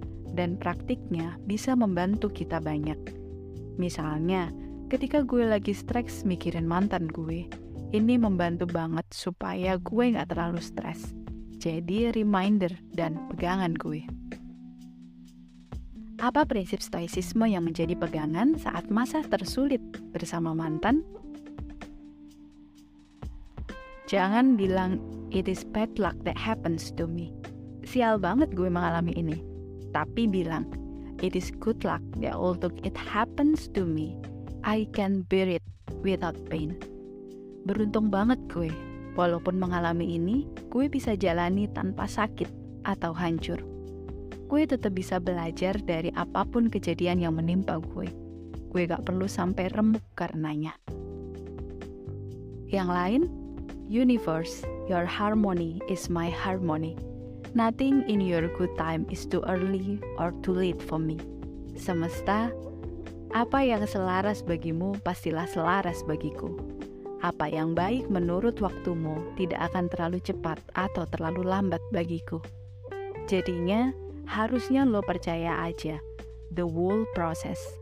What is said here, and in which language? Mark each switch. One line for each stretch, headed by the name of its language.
Indonesian: Dan praktiknya bisa membantu kita banyak. Misalnya, ketika gue lagi stres mikirin mantan gue, ini membantu banget supaya gue gak terlalu stres. Jadi reminder dan pegangan gue. Apa prinsip stoicisme yang menjadi pegangan saat masa tersulit bersama mantan? Jangan bilang,
English: it is bad luck that happens to me.
Indonesian: Sial banget gue mengalami ini. Tapi bilang,
English: it is good luck that although it happens to me, I can bear it without pain.
Indonesian: Beruntung banget gue, walaupun mengalami ini, gue bisa jalani tanpa sakit atau hancur. Gue tetap bisa belajar dari apapun kejadian yang menimpa gue. Gue gak perlu sampai remuk karenanya. Yang lain,
English: universe, your harmony is my harmony. Nothing in your good time is too early or too late for me.
Indonesian: Semesta, apa yang selaras bagimu pastilah selaras bagiku. Apa yang baik menurut waktumu tidak akan terlalu cepat atau terlalu lambat bagiku. Jadinya, harusnya lo percaya aja,
English: the whole process.